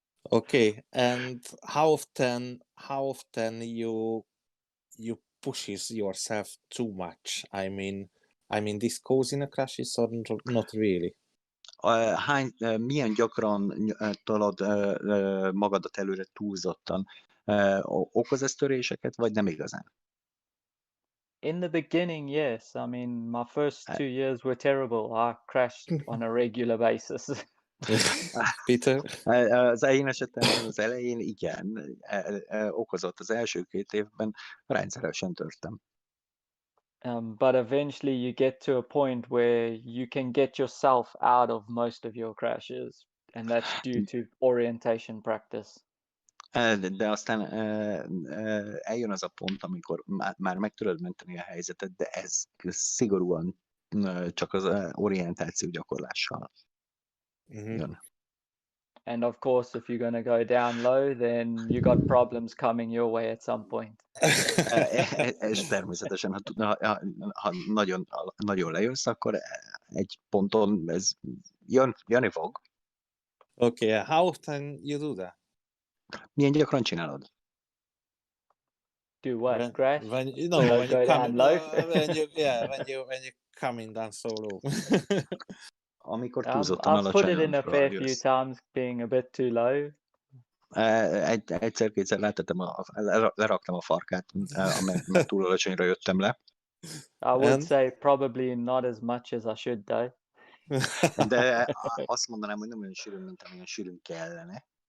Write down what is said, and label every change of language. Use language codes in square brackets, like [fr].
[en] Okay, and how often you pushes yourself too much? I mean this causing a crashes or not really? [hu] Milyen gyakran tolod magadat előre túlzottan? Okoz ez töréseket, vagy nem igazán? [en] In the beginning, yes. I mean, my first 2 years were terrible. I crashed on a regular basis. Peter? [hu] Az én esetemben az elején igen, okozott az első 2 évben, rendszeresen törtem. [en] But eventually you get to a point where you can get yourself out of most of your crashes, and that's due to orientation practice. [hu] De aztán eljön az a pont, amikor már meg tudod menteni a helyzetet, de ez szigorúan csak az orientáció gyakorlással jön. [en] And of course, if you're going to go down low, then you got problems coming your way at some point. [hu] És természetesen, ha nagyon lejössz, akkor egy ponton ez jönni fog. [en] Okay, how often you do that? [hu] Milyen gyakran csinálod? [en] Do what? Crash? When you go down low? when you coming down so low. [hu] Amikor túlzottan [en] I've put it in a [hu] alacsonyan [en] fair few times being a bit too low. [hu] Egyszer-kétszer leraktam a farkát, mert túl alacsonyra jöttem le. [en] I would And- say probably not as much as I should, though. [hu] De azt mondanám, hogy nem olyan sűrűn, mint amilyen sűrűn kellene.